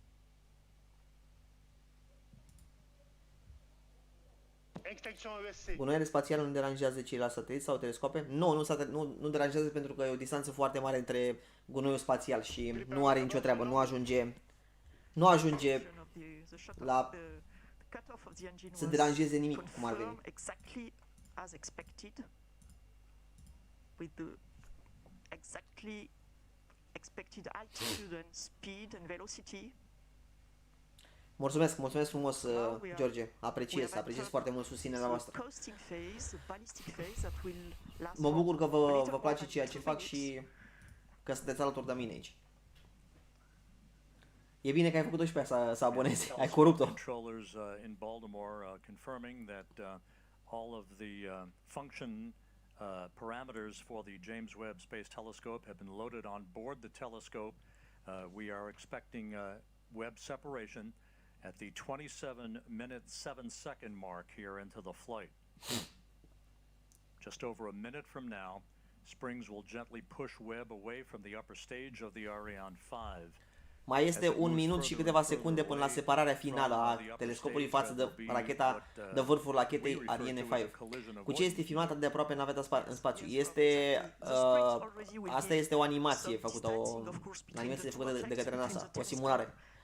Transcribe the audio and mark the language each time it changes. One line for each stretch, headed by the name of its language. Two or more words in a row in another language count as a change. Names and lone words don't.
Romanian: Gunoaiele spațiale nu deranjează ceilalți sateliți sau telescope? Nu deranjează, pentru că e o distanță foarte mare între gunoiul spațial și nu are nicio treabă, nu ajunge la să deranjeze nimic, cum ar veni.
English: As expected, with the exactly expected altitude and speed and velocity.
Romanian: Mulțumesc frumos, George. Apreciez foarte mult susținerea voastră. Mă bucur că vă place ceea ce fac și că sunteți alături de mine aici. E bine că ai făcut-o și pe aia să abonezi. Ai corupt-o.
English: All of the function parameters for the James Webb Space Telescope have been loaded on board the telescope. We are expecting Webb separation at the 27-minute 7-second mark here into the flight. Just over a minute from now, springs will gently push Webb away from the upper stage of the Ariane 5.
Romanian: Mai este 1 minut și câteva secunde până la separarea finală a telescopului față de racheta de vârful rachetei Ariane 5. Cu ce este filmată de aproape naveta în spațiu? Asta este o animație făcută, o animație făcută de către NASA, o simulare.